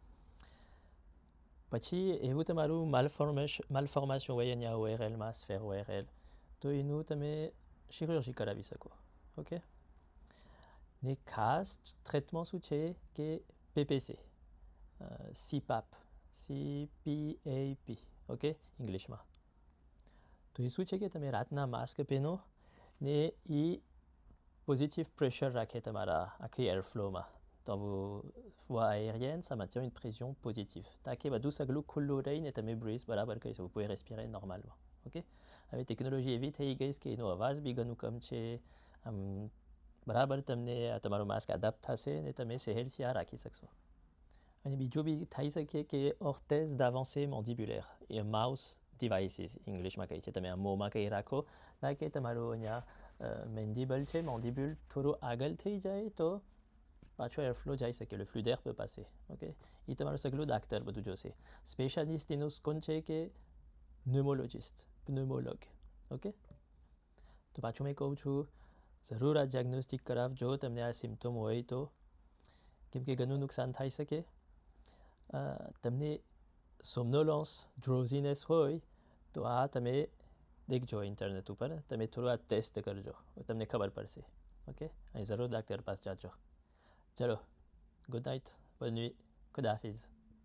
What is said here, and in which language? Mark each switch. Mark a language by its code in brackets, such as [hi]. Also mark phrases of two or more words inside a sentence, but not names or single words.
[gu] પછી એવું તમારું માલફોર્મેશન હોય અહીંયા ORLમાં [fr] sphère ORL [gu] તો એનું તમે chirurgie કરાવી શકો ઓકે ને ખાસ ટ્રીટમેન્ટ શું છે કે PPC CPAP ઓકે ઇંગ્લિશમાં તો એ શું છે કે તમે રાતના માસ્ક પહેરો ને એ positif pressure રાખે તમારા આખી એરફ્લોમાં તો [fr] voie aérienne ça maintient une pression positive [gu] તાકે બધું સગલું ખુલ્લું રહીને તમે બ્રીથ બરાબર કરી શકો [fr] vous pouvez respirer normalement [gu] ઓકે હવે ટેકનોલોજી એવી થઈ ગઈ કે એનો અવાજ બી ઘણું કમ છે આમ બરાબર તમને તમારું માસ્ક એડપ્ટ થશે ને તમે સહેલથી આ રાખી શકશો અને બીજું બી થઈ શકે કે orthèse [fr] d'avancée mandibulaire [gu] એ [en] mouth devices [gu] ઇંગ્લિશમાં કહે છે તમે આ મોંમાં કંઈ રાખો તાકે તમારું અહીંયા મેન્ડિબલ છે મોન્ડિબ્યુલ થોડું આગળ થઈ જાય તો પાછો એરફ્લો જઈ શકે [fr] le flux d'air peut passer [gu] ઓકે એ તમારું સગલું ડાક્ટર બધું જોશે સ્પેશિયાલિસ્ટ એનું કોણ છે કે pneumologue ઓકે તો પાછું મેં કહું છું જરૂર આ ડાયગ્નોસ્ટિક કરાવજો તમને આ સિમ્પટોમ હોય તો કેમ કે ઘણું નુકસાન થઈ શકે તમને સોમ્નોલન્સ ડ્રોઝીનેસ હોય તો આ તમે દેખજો ઇન્ટરનેટ ઉપર તમે થોડું આ ટેસ્ટ કરજો તમને ખબર પડશે ઓકે અહીં જરૂર ડાક્ટર પાસે જાજો ચલો [en] good night [fr] bonne nuit [ur] خدا حافظ